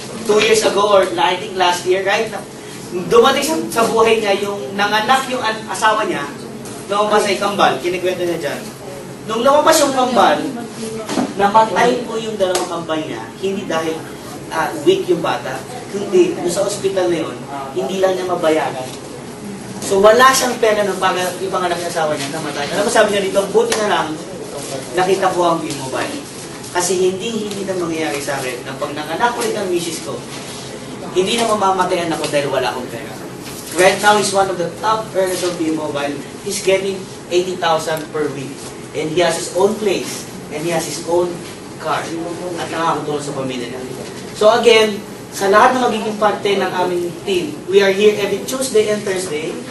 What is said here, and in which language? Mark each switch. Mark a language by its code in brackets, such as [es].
[en] 2 years ago or I think last year, right? [tl] Dumating sa buhay niya yung nanganak yung asawa niya, lumabas ay kambal. Kinikwento niya dyan. Nung lumabas yung kambal, namatay po yung dalawang kambal niya. Hindi dahil weak yung bata. Hindi. Doon sa ospital na yun, hindi lang niya mabayaran. So wala siyang pera ng ipanganak ng asawa niya, namatay. Alam mo sabi niya dito, buti na lang, nakita ko ang B-Mobile. Kasi hindi na mangyayari sa akin na pag nanganak ulit ang misis ko, Hindi na mamamatayan ako dahil wala akong pera. [en] Right now, he's one of the top earners of T-Mobile. He's getting 80,000 per week. And he has his own place. And he has his own car. [tl] At nakakatulong sa pamilya niya. So again, sa lahat ng magiging parte ng aming team, [en] we are here every Tuesday and Thursday.